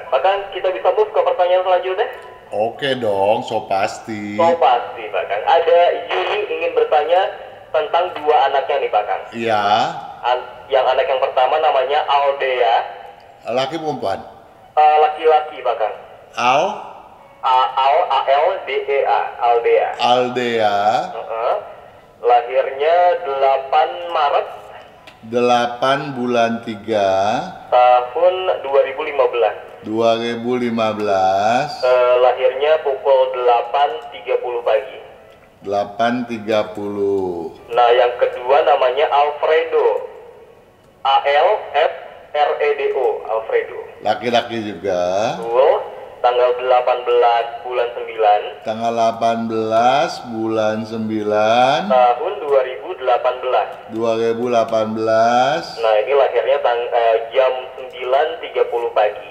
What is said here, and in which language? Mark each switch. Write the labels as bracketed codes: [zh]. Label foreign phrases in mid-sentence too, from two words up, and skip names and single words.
[id] Bakang, kita bisa move ke pertanyaan selanjutnya? Oke dong, so pasti. Oh pasti Bakang. Ada Yuni ingin bertanya tentang dua anaknya nih Bakang. Iya. Yang anak yang pertama namanya Aldea. Laki perempuan? Laki-laki Bakang. A-L-D-E-A, Aldea. Aldea. Lahirnya 8 Maret 8 bulan 3 tahun 2015. 2015. Lahirnya pukul 8.30 pagi. 8.30. Nah, yang kedua namanya Alfredo. A-L-F-R-E-D-O, Alfredo. Laki-laki juga. Betul. Tanggal 18 bulan 9 Tanggal 18 bulan 9 tahun 2018. 2018. Nah, ini lahirnya jam 9.30 pagi.